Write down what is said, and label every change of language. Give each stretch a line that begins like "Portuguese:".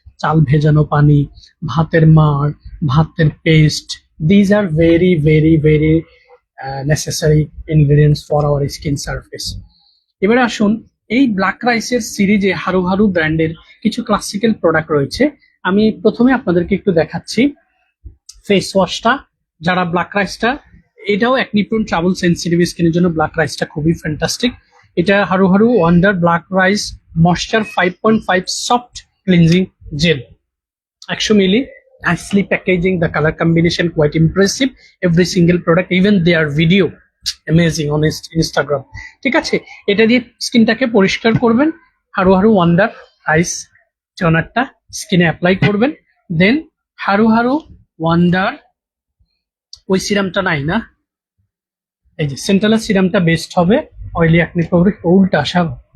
Bangla: চাল ভেজানো পানি, ভাতের মাড়, ভাতের paste,
English: These are very very very necessary ingredients for our skin surface.
Bangla: এবারে আসুন, এই ব্ল্যাক রাইসের সিরিজে হারু হারু ব্র্যান্ডের কিছু ক্লাসিক্যাল প্রোডাক্ট রয়েছে। আমি প্রথমে আপনাদেরকে একটু দেখাচ্ছি ফেস ওয়াশটা। যারা ব্ল্যাক রাইসটা, এটাও একনি প্রোন ট্রাভেল সেন্সিটিভ স্কিনের জন্য ব্ল্যাক রাইসটা খুবই ফ্যান্টাস্টিক। এটা Haru Haru wonder black rice moisture 5.5 soft cleansing jail, 100 milli,
English: nicely packaging, the color combination quite impressive, every single product, even their video amazing on Instagram.
Bangla: ঠিক আছে, এটা দিয়ে স্কিনটাকে পরিষ্কার করবেন। হারু হারু ওয়ান্ডার আইস টনারটা স্কিনে অ্যাপ্লাই করবেন, দেন হারু হারু ওয়ান্ডার ওই সিরামটা নাই না, এই যে সেন্ট্রালের সিরামটা বেস্ট হবে অয়েলি অ্যাকনি প্রবলেম উল্টা সব।